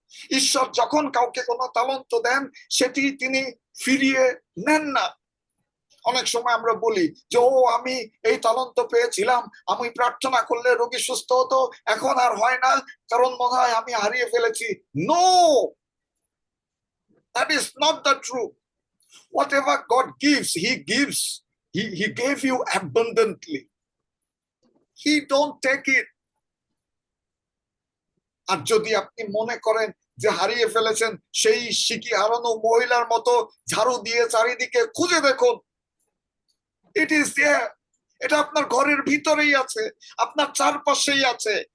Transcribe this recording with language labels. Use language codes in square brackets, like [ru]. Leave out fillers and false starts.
[bn] ঈশ্বর যখন কাউকে কোনো তালন্ত দেন সেটি তিনি ফিরিয়ে নেন না। অনেক সময় আমরা বলি যে ও আমি এই তালন্ত পেয়েছিলাম, আমি প্রার্থনা করলে রোগী সুস্থ হতো, এখন আর হয় না কারণ মনে হয় আমি হারিয়ে ফেলেছি। [en] No, that is not the truth. Whatever God gives, he gave you abundantly. He don't take it. [bn] আর যদি আপনি মনে করেন যে হারিয়ে ফেলেছেন, সেই শিকি হারানো মহিলার মতো ঝাড়ু দিয়ে চারিদিকে খুঁজে দেখুন, [en] It is there. [bn] এটা আপনার ঘরের ভিতরেই আছে, আপনার চারপাশেই আছে।